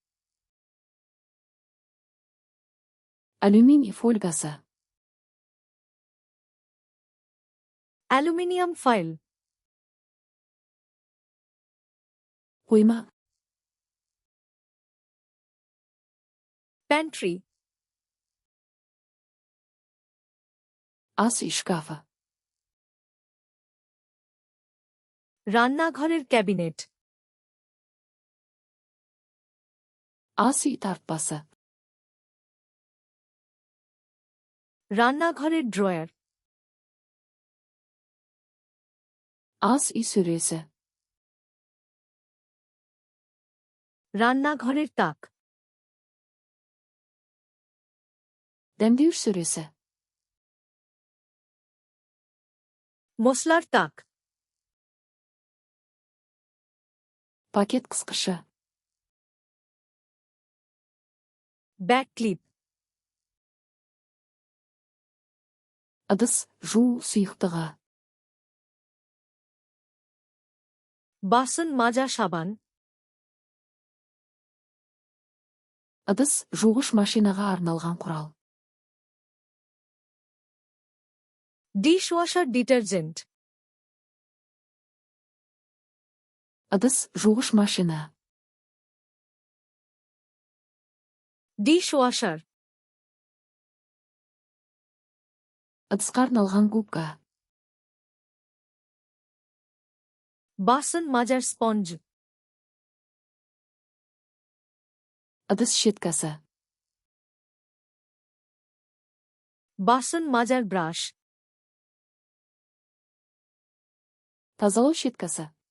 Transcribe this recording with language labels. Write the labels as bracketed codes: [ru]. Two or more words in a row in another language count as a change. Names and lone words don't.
[kk] Алюминий фольгасы. [en] aluminium foil. [kk] Қойма. [bn] প্যান্ট্রি। [kk] Ас үй шкафы. [bn] রান্নাঘরের ক্যাবিনেট। [kk] Ас үй тартпасы. [bn] রান্নাঘরের ড্রয়ার। [kk] Ас үй сөресі. [bn] রান্নাঘরের তাক। [kk] Дәмдеуіш сөресі. [bn] মশলার তাক। [kk] Пакет қысқышы. [en] bag clip. [kk] Ыдыс жуу сұйықтығы. [bn] বাসন মাজা সাবান। [kk] Ыдыс жуғыш машинаға арналған құрал. [en] dishwasher detergent. [kk] Ыдыс жуғыш машина. [bn] ডিশওয়াশার। [kk] Ыдысқа арналған губка. [bn] বাসন মাজার স্পঞ্জ। [kk] Ыдыс щеткасы. [bn] বাসন মাজার ব্রাশ। [kk] Тазалау щеткасы.